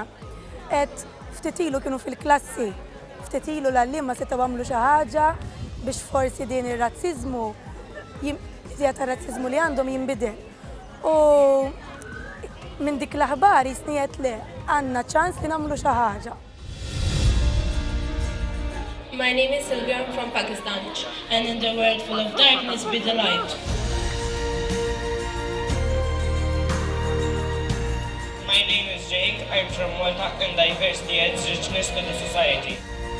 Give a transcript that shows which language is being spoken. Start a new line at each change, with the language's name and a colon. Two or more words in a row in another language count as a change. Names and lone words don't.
Maltese: Qed ftit ilu kienu fil-klassi, ftit ilu l-għalliem ma setgħu għamlu xi ħaġa biex forsi din ir-razziżmu, l-idea tar-razziżmu li għandhom jinbidel. U minn dik l-aħbar jisniet li għandna ċans li nagħmlu xi ħaġa.
English: My name is Sylvia, I'm from Pakistan, and in the world full of darkness be the light. My name is Jake, I'm from Malta, and diversity adds richness to the society.